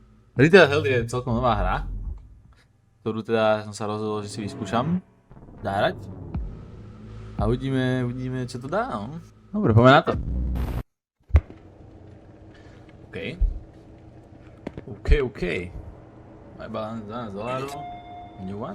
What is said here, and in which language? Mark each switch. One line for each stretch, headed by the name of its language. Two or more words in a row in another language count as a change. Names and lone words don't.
Slovak: Retail Hell je celkom nová hra, ktorú teda som sa rozhodol, že si vyskúšam zahrať. A uvidíme, čo to dá, no. Dobre, poďme na to. OK.
English: My balance $12. New one?